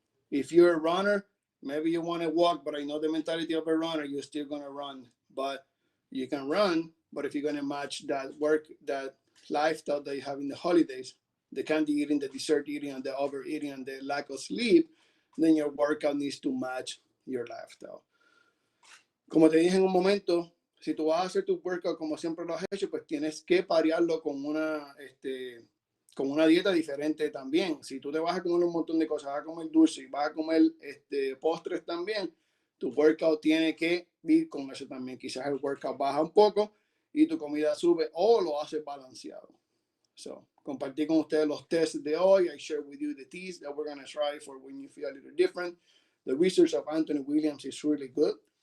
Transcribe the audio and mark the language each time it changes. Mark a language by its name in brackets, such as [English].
[English] If you're a runner, maybe you want to walk, but I know the mentality of a runner, you're still going to run. But you can run, but if you're going to match that lifestyle that you have in the holidays, the candy eating, the dessert eating, and the overeating, and the lack of sleep, then your workout needs to match your lifestyle. [Spanish] Como te dije en un momento, si tú vas a hacer tu workout como siempre lo has hecho, pues tienes que parearlo con una dieta diferente también. Si tú te vas a comer un montón de cosas, vas a comer dulce y vas a comer postres también, tu workout tiene que ir con eso también. Quizás el workout baja un poco y tu comida sube o lo haces balanceado. So, compartí con ustedes los tests de hoy. [English] I share with you the teas that we're going to try for when you feel a little different. The research of Anthony Williams is really good.